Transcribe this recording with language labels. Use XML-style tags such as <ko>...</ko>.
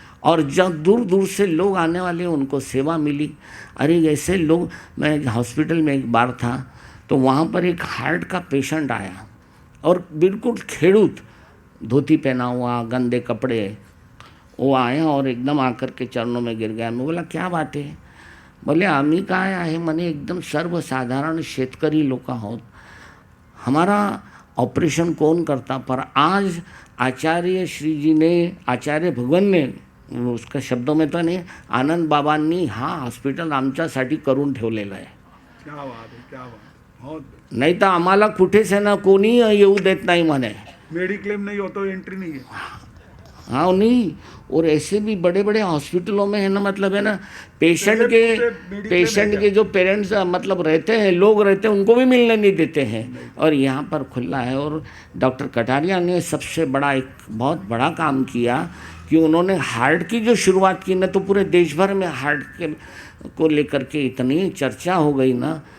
<hi>और जब दूर दूर से लोग आने वाले उनको सेवा मिली। अरे ऐसे लोग, मैं हॉस्पिटल में एक बार था तो वहाँ पर एक हार्ट का पेशेंट आया और बिल्कुल खेड़ूत, धोती पहना हुआ, गंदे कपड़े, वो आया और एकदम आकर के चरणों में गिर गया। मैं बोला क्या बात है?</hi> <mr>बोले आम्ही काय आहे म्हणे, एकदम सर्वसाधारण शेतकरी लोक आहोत,</mr> <hi>हमारा ऑपरेशन कौन करता? पर आज आचार्य श्री जी ने, आचार्य भगवान ने, उसका शब्दों में तो नाही,</hi> <mr>आनंद बाबांनी हा हॉस्पिटल आमच्यासाठी करून ठेवलेलं आहे।</mr> <hi>क्या बात है, क्या बात, बहुत</hi> <mr>नाही तर आम्हाला कुठेच आहे ना कोणी येऊ देत नाही म्हणे।</mr> <hi>मेडिक्लेम नहीं हो तो एंट्री नहीं है। हाँ नहीं, और ऐसे भी बड़े बड़े हॉस्पिटलों में है ना मतलब है ना पेशेंट के जो पेरेंट्स मतलब रहते हैं, लोग रहते हैं, उनको भी मिलने नहीं देते हैं। और यहाँ पर खुला है। और डॉक्टर कटारिया ने सबसे बड़ा एक बहुत बड़ा काम किया कि उन्होंने हार्ट की जो शुरुआत की ना, तो पूरे देश भर में हार्ट के को लेकर के इतनी चर्चा हो गई ना।</hi>